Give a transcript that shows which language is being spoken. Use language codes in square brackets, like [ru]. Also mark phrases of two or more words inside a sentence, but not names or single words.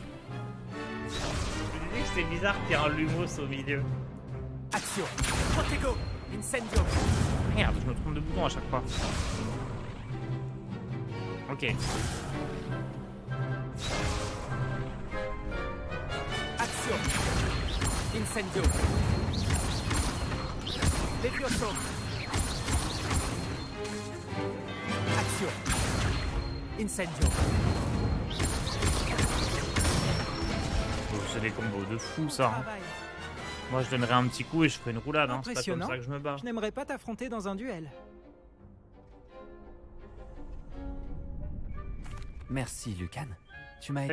[fr] Je disais que c'est bizarre qu'il y ait un lumos au milieu. Action. Protego. Incendio. Merde, je me trompe de bouton à chaque fois. Ok. Action. Incendio. Levioso. Action. Incendio. Oh, c'est des combos de fou ça. Hein. Travail. Moi je donnerais un petit coup et je ferais une roulade. Hein. C'est pas comme Impressionnant. ça que je me bats. Je n'aimerais pas t'affronter dans un duel. Merci, Lucan. Tu m'as